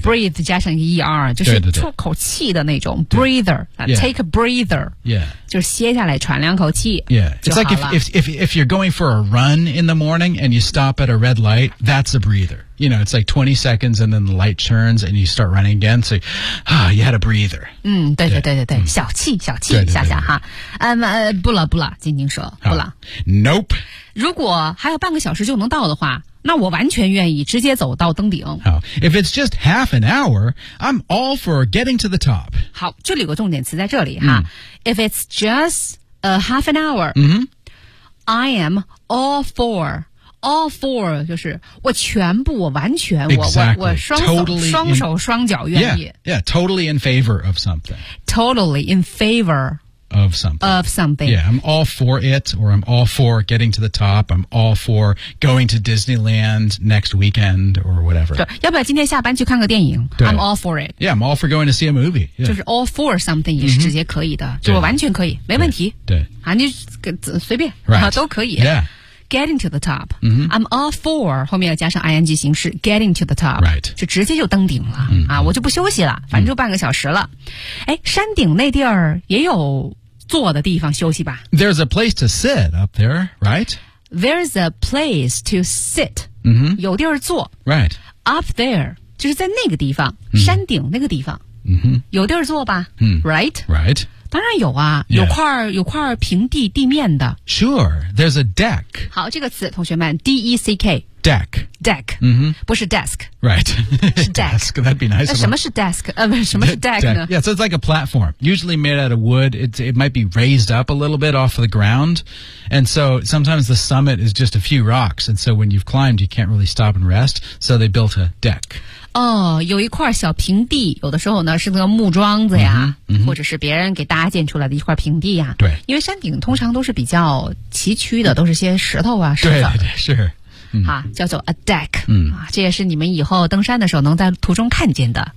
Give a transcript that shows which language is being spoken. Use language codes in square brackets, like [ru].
[zh] Breathe 加上一个 er， 就是吐口气的那种 breather。 [en] Take a breather. Yeah. [zh] 就是歇下来喘两口气。 [en] Yeah. It's like if you're going for a run in the morning and you stop at a red light, that's a breather. You know, it's like 20 seconds and then the light turns and you start running again. So, you had a breather. [zh] 对对对对对，小气小气下下哈。不了不了，晶晶说不了。 [en] Nope. [zh] 如果还有半个小时就能到的话，那我完全愿意直接走到登顶。 [en] 好， if it's just half an hour, I'm all for getting to the top. 好， [zh] 这里有个重点词在这里哈。 [en] If it's just a half an hour, I am all for. [zh] All four 就是我全部我完全、 [en] exactly. [zh] 我双手、 [en] totally、 [zh] 双手双脚愿意 [en] totally in favor of something totally in favor of something of something yeah I'm all for it or I'm all for getting to the top I'm all for going to Disneyland next weekend or whatever [zh] 对要不要今天下班去看个电影 [en] I'm all for it yeah I'm all for going to see a movie、yeah. [zh] 就是 all for something 也是直接可以的、mm-hmm. 就我完全可以没问题对啊你随便、 [en] right. [zh] 都可以 [en] yeah Getting to the top.、 Mm-hmm. [zh] I'm all for 后面要加上 ing 形式 [en] Getting to the top. Right. [zh] 就直接就登顶了、 mm-hmm. 啊！我就不休息了，反正就半个小时了。哎、mm-hmm. ，山顶那地儿也有坐的地方休息吧 [en] ？There's a place to sit up there, right? There's a place to sit.、 Mm-hmm. [zh] 有地儿坐。 [en] Right. [zh] Up there 就是在那个地方， mm-hmm. 山顶那个地方。 Mm-hmm. 有地儿坐吧、 mm-hmm. [en] ？Right. Right. [zh] 当然有啊、 [en] yeah. [zh] 有块平地地面的。 [en] Sure, there's a deck. [zh] 好这个词同学们 D-E-C-K. [en] Deck. Deck.、 Mm-hmm. [zh] 不是 desk. [en] Right. [zh] 是 desk. [en] That'd be nice. [zh] 什么是 desk?、什么是 deck 呢 [en] deck. Yeah, so it's like a platform. Usually made out of wood. It might be raised up a little bit off of the ground. And so sometimes the summit is just a few rocks. And so when you've climbed, you can't really stop and rest. So they built a deck. [zh] 哦，有一块小平地，有的时候呢是那个木桩子呀、 mm-hmm. 或者是别人给搭建出来的一块平地呀。对。因为山顶通常都是比较崎岖的、mm-hmm. 都是些石头啊石子。对是。啊叫做 a deck、 mm-hmm. 啊。这也是你们以后登山的时候能在途中看见的。